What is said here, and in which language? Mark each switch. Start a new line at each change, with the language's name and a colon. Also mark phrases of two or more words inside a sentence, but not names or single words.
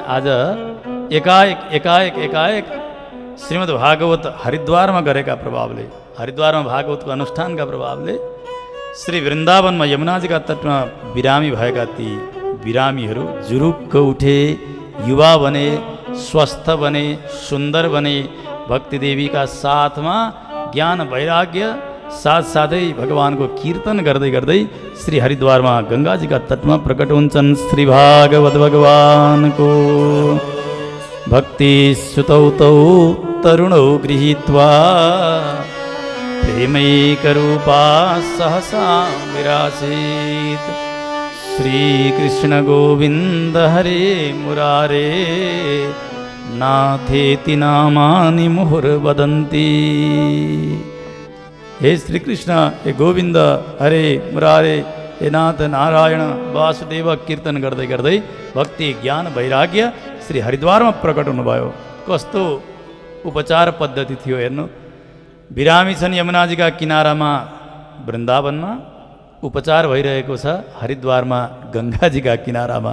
Nepali: आज एकाएक एकाएक एकाएक श्रीमद् भागवत हरिद्वारमा गरेका प्रभावले, हरिद्वारमा भागवतको अनुष्ठानका प्रभावले श्री वृन्दावनमा यमुनाजीका तटमा बिरामी भएका ती बिरामीहरू जुरुक्क उठे, युवा बने, स्वस्थ बने, सुन्दर बने। भक्ति देवीका साथमा ज्ञान वैराग्य साथसाथै भगवानको कीर्तन गर्दै गर्दै श्री हरिद्वारमा गङ्गाजीका तटमा प्रकट हुन्छन्। श्री भागवत भगवानको
Sanskrit: भक्ति सुतौ तौ तरुणौ गृहीत्वा प्रेमैकरूपा सहसा विरासीत्। श्रीकृष्ण गोविन्द हरे मुरारे नाथेति नामानि मुहुर्वदन्ति।
Nepali: हे श्री कृष्ण, हे गोविन्द, हरे मुरारे, हे नाथ नारायण वासुदेव कीर्तन गर्दै गर्दै भक्ति ज्ञान वैराग्य श्री हरिद्वारमा प्रकट हुनुभयो। कस्तो उपचार पद्धति थियो हेर्नु। बिरामी छन् यमुनाजीका किनारामा वृन्दावनमा, उपचार भइरहेको छ हरिद्वारमा गङ्गाजीका किनारामा।